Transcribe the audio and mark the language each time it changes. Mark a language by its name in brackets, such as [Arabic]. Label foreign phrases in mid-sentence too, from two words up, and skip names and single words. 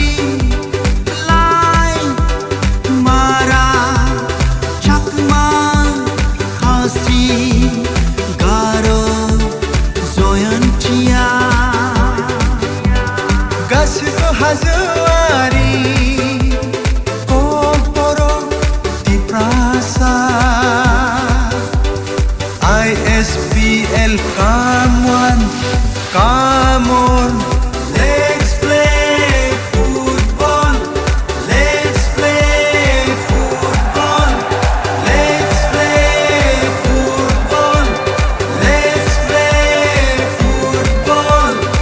[Bodo] लाइ मारा चाकमा खासि गार' जयन्तिया गासिबो हाजोआरि बर' दिप्रासा [English] ISPL come on let's play football let's play football let's play football let's play football